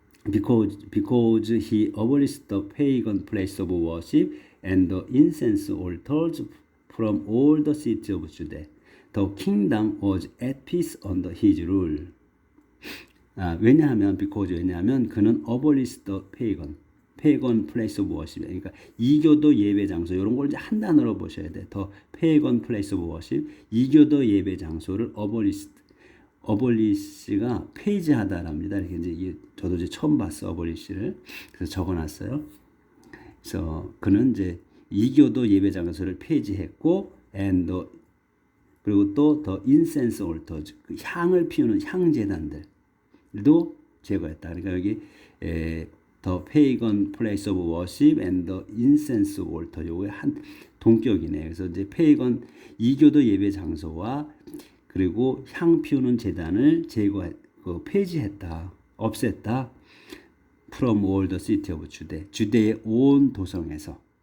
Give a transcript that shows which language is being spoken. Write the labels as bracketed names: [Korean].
[English] Because he abolished the pagan place of worship and the incense altars from all the cities of Judah, the kingdom was at peace under his rule. [Korean] 왜냐하면 그는 [English] abolished the pagan place of worship, [Korean] 그러니까 이교도 예배 장소, 이런 걸 이제 한 단어로 보셔야 돼. [English] The pagan place of worship, [Korean] 이교도 예배 장소를 어볼리시가 폐지하다랍니다. 이렇게 이제 저도 이제 처음 봤어, 어볼리시를. 그래서 적어놨어요. 그래서 그는 이제 이교도 예배 장소를 폐지했고, 그리고 또 더 인센스 올터즈, 그 향을 피우는 향제단들도 제거했다. 그러니까 여기 [English] 더 페이건 플레이스 오브 워십 앤 더 인센스 올터, [Korean] 요게 한 동격이네. 그래서 이제 페이건 이교도 예배 장소와 그리고 향 피우는 제단을 폐지했다, 없앴다. [English] From all the city of Judah, [Korean] 주대의 온 도성에서.